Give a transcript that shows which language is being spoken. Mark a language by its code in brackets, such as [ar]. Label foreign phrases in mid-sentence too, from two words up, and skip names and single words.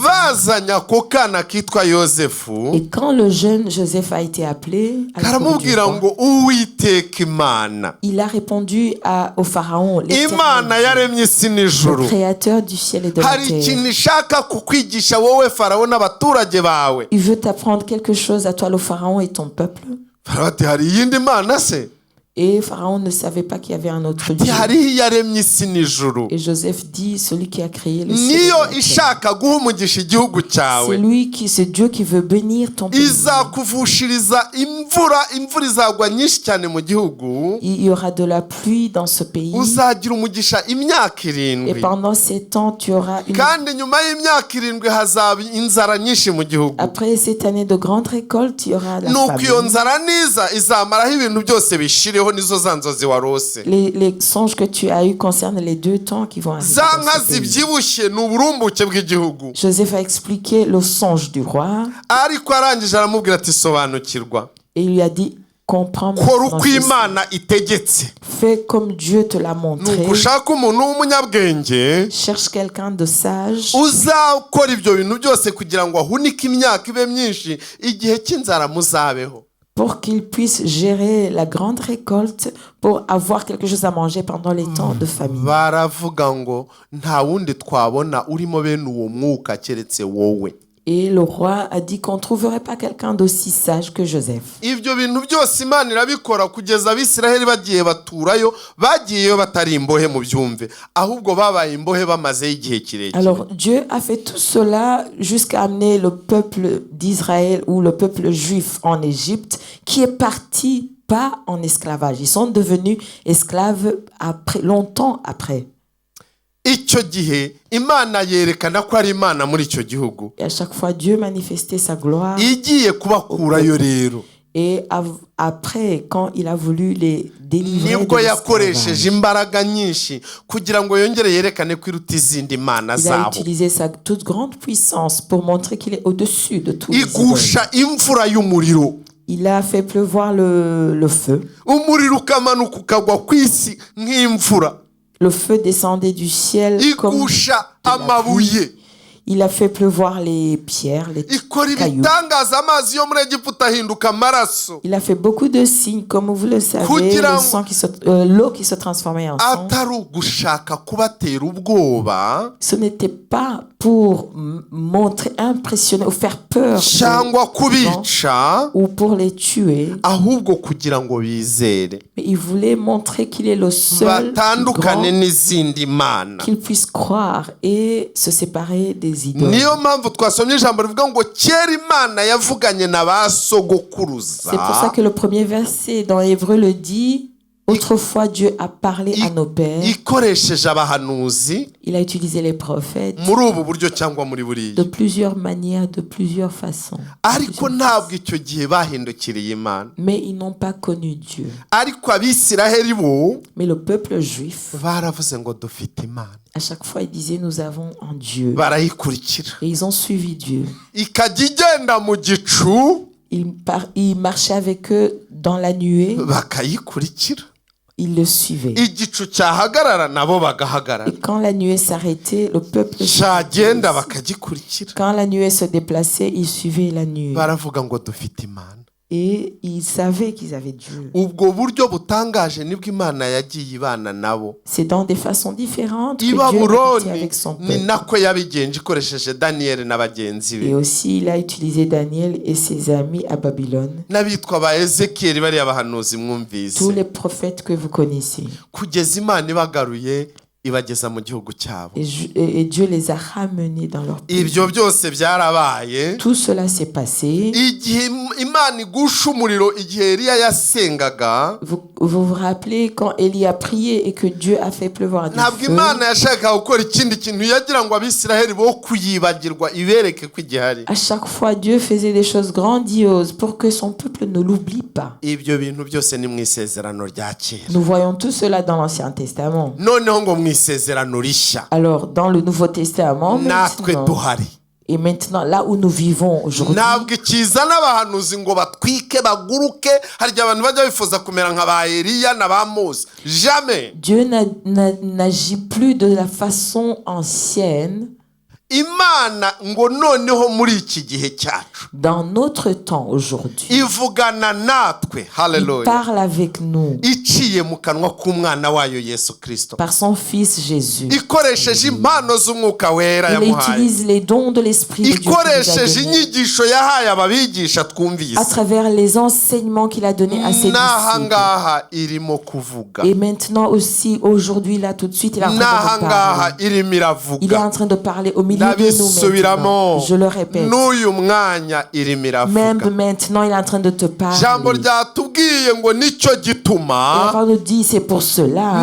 [rw] Bazanye ako kana kitwa Yosefu, [fr] Et quand le jeune Joseph a été appelé, à la cour du [rw] karamubwira [fr] roi, [rw] ngo Uwiteka Imana, [fr] il a répondu au pharaon, [rw] Imana [fr] l'Éternel, [rw] yaremye isi [fr] le [rw] n'ijuru, [fr] créateur du ciel et de la [rw] hari [fr] terre. [rw] ikintu ishaka kukwigisha wowe Farawo n'abaturage bawe. [fr] Il veut t'apprendre quelque chose à toi, le pharaon et ton peuple. [rw] Farawo ati hari iyindi mana se? [fr] Et pharaon ne savait pas qu'il y avait un autre [rw] Ati [fr] Dieu. [rw] hariho iyaremye isi n'ijuru, [fr] Et Joseph dit, celui qui a créé le ciel et [rw] niyo [fr] la terre. [rw] ishaka guha umugisha igihugu [fr] C'est [rw] cyawe, [fr] lui qui, c'est Dieu qui veut bénir ton pays. [rw] izakuvushiriza imvura izagwa nyinshi cyane mu gihugu, [fr] Il y aura de la pluie dans ce pays. [rw] uzagira umugisha imyaka [fr] Et [rw] 7. [fr] pendant 7 ans, tu auras une... [rw] Kandi nyuma y'imyaka 7 hazaba inzara nyinshi mu gihugu. [fr] Après cette année de grande récolte, il y aura la [rw] Nuko iyo [fr] famine. [rw] nzara niza izamaraho ibintu byose bishireho nizo za nzozi warose. [fr] Les songes que tu as eus concernent les 2 temps qui vont arriver [rw] Za [fr] dans [rw] nka [fr] ce pays. [rw] zibyibushye ni uburumbuke bw'igihugu. [fr] Joseph a expliqué le songe du roi [rw] Ariko arangije aramubwira ati sobanukirwa, [fr] et il lui a dit, comprends [rw] kora [fr] maintenant [rw] uko [fr] ceci. [rw] Imana itegetse. [fr] Fais comme Dieu te l'a montré. [rw] Nuko ushaka umuntu w'umunyabwenge [fr] Cherche quelqu'un de sage [rw] uzakora ibyo bintu byose kugira ngo ahunike imyaka ibe myinshi, igihe cy'inzara muzabeho. [fr] pour qu'il puisse gérer la grande récolte, pour avoir quelque chose à manger pendant les temps de famine. [rw] Baravuga ngo nta wundi twabona urimo bene uwo mwuka keretse wowe. [fr] Et le roi a dit qu'on ne trouverait pas quelqu'un d'aussi sage que Joseph. [rw] Ibyo bintu byose Imana irabikora kugeza Abisiraheli bagiye baturayo, bagiyeyo batari imbohe mu byumve, ahubwo babaye imbohe bamazeyo igihe kirekire. [fr] Alors Dieu a fait tout cela jusqu'à amener le peuple d'Israël ou le peuple juif en Égypte, qui est parti pas en esclavage. Ils sont devenus esclaves après, longtemps après. [rw] Icyo gihe Imana yerekana ko ari Imana muri icyo gihugu, [fr] Et à chaque fois, Dieu manifestait sa gloire. [rw] igiye kubakurayo rero [fr] Et après, quand il a voulu les délivrer de [rw] nibwo yakoresheje [fr] l'esclavage, [rw] imbaraga nyinshi kugira ngo yongere yerekane ko iruta izindi mana [fr] il a [rw] zabo. [fr] utilisé sa toute grande puissance pour montrer qu'il est au-dessus de tous les idoles. [rw] Igusha imvura y'umuriro, [fr] Il a fait pleuvoir le feu. [rw] umuriro ukamanuka ukagwa ku isi nk'imvura. [fr] Le feu descendait du ciel comme [rw] Igusha [fr] de la [rw] amabuye, [fr] pluie. Il a fait pleuvoir les pierres, les [rw] ikora [fr] cailloux. [rw] ibitangaza, amazi yo muri Egiputa ahinduka amaraso, [fr] Il a fait beaucoup de signes, comme vous le savez, [rw] Kugira [fr] le [rw] ngo- [fr] sang l'eau qui se transformait en sang. [rw] atari ugushaka kubatera ubwoba [fr] Ce n'était pas pour montrer, impressionner ou faire peur [rw] cyangwa [fr] aux gens, [rw] kubica, [fr] ou pour les tuer, [rw] ahubwo kugira ngo bizere [fr] mais il voulait montrer qu'il est le seul [rw] batandukane [fr] grand, [rw] n'izindi mana. [fr] qu'il puisse croire et se séparer des idoles. [rw] Niyo mpamvu twasomye ijambo rivuga ngo kera Imana yavuganye na ba sogokuruza, [fr] C'est pour ça que le premier verset dans Hébreu le dit, autrefois Dieu a parlé à nos pères, [rw] ikoresheje abahanuzi [fr] il a utilisé les prophètes [rw] muri ubu buryo cyangwa muri [fr] de [rw] buriya, [fr] plusieurs manières, de plusieurs façons. [rw] ariko ntabwo icyo gihe bahindukiriye Imana. [fr] Mais ils n'ont pas connu Dieu. [rw] Ariko Abisiraheli bo [fr] Mais le peuple juif, [rw] baravuze ngo dufite Imana, [fr] à chaque fois, ils disaient, nous avons un Dieu. [rw] barayikurikira, [fr] Et ils ont suivi Dieu. [rw] ikajya igenda mu gicu [fr] Il marchait avec eux dans la nuée. [rw] bakayikurikira, [fr] Ils le suivaient. [rw] igicu cyahagarara nabo bagahagarara, [fr] Et quand la nuée s'arrêtait, le peuple [rw] cyagenda bakagikurikira. [fr] quand la nuée se déplaçait, ils suivaient la nuée. [rw] Baravuga ngo dufite Imana. [fr] Et ils savaient qu'ils avaient Dieu. [rw] Ubwo buryo butangaje nibwo Imana yagiye ibana nabo. [fr] C'est dans des façons différentes que [rw] I [fr] Dieu a été [rw] Babuloni [fr] avec son [rw] ni [fr] peuple. [rw] nako yabigenje ikoresheje Daniyeli na bagenzi [fr] Et [rw] be, [fr] aussi, il a utilisé Daniel et ses amis à Babylone. [rw] n'abitwa ba Ezekiyeli bariya bahanuzi [fr] Tous [rw] mwumvise, [fr] les prophètes que vous connaissez. [rw] kugeza Imana ibagaruye ibageza mu gihugu cyabo. [fr] Et Dieu les a ramenés dans leur pays. [rw] Ibyo byose byarabaye. [fr] Tout cela s'est passé. [rw] Igihe Imana igusha umuriro igihe Eliya yasengaga, [fr] Vous rappelez quand Élie a prié et que Dieu a fait pleuvoir du [rw] ntabwo [fr] feu. [rw] Imana yashakaga gukora ikindi kintu yagira ngo Abisiraheli bo kuyibagirwa ibereke ko igihari. [fr] À chaque fois, Dieu faisait des choses grandioses pour que son peuple ne l'oublie pas. [rw] Ibyo bintu byose ni mu isezerano rya kera. [fr] Nous voyons tout cela dans l'Ancien Testament. [rw] Noneho ngo mu isezerano rishya [fr] Alors, dans le Nouveau Testament, [rw] natwe [fr] maintenant, [rw] duhari. [fr] et maintenant, là où nous vivons aujourd'hui, [rw] ntabwo ikizana abahanuzi ngo batwike baguruke, hari igihe abantu bajya bifuza kumera nka ba Eliya na ba Mose. [fr] Jamais. Dieu n'agit plus de la façon ancienne. [rw] Imana ngo noneho muri iki gihe cyacu [fr] Dans notre temps aujourd'hui, [rw] ivugana natwe, [fr] il [rw] haleluya, [fr] parle avec nous [rw] iciye mu kanwa k'umwana wayo Yesu Kristo, [fr] par son Fils Jésus. [rw] ikoresheje impano z'umwuka wera [fr] Il [rw] yamuhaye, [fr] utilise les dons de l'Esprit de Dieu qu'il nous a [rw] ikoresheje [fr] donnés, [rw] inyigisho yahaye ababigisha twumvise. [fr] à travers les enseignements qu'il a donnés à ses [rw] N'aha [fr] disciples. [rw] ngaha irimo kuvuga, [fr] Et maintenant aussi, aujourd'hui, là, tout de suite, il est en train [rw] n'aha [fr] de nous [rw] ngaha [fr] parler. [rw] irimo [fr] Il est [rw] iravuga. [fr] en train de parler au milieu de nous [rw] Ndabisubiramo, [fr] maintenant. Je le répète. [rw] n'uyu mwanya irimo [fr] Même [rw] iravuga. [fr] maintenant, il est en train de te [rw] Ijambo [fr] parler. [rw] ryatubwiye ngo nicyo [fr] Et la [rw] gituma, [fr] parole nous dit, c'est pour cela